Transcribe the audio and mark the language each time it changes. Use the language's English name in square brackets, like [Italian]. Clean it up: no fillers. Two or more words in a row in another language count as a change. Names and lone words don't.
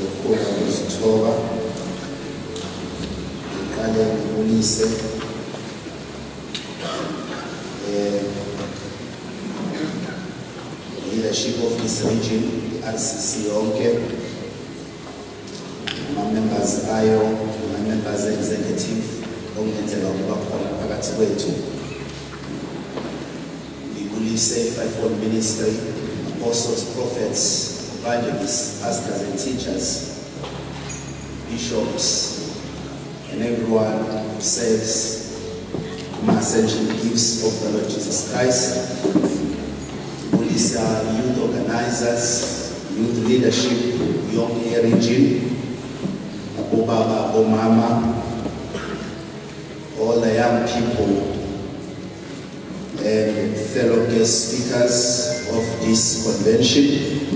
[Zulu] Ngoba uzithoba iqale ngibulise [English] leadership of this region, [Zulu] RCC yonke, ama-members ayo, [English] ama-members executive [Zulu] okungenzeka ukuba khona phakathi kwethu. [English] Ngibulise Fivefold Ministry, apostles, prophets, evangelists, pastors and teachers, bishops, and everyone who serves the ascension gifts of the Lord Jesus Christ. These are youth organizers, youth leadership, young region, [Zulu] Obaba, Omama, [English] all the young people, and fellow guest speakers of this convention.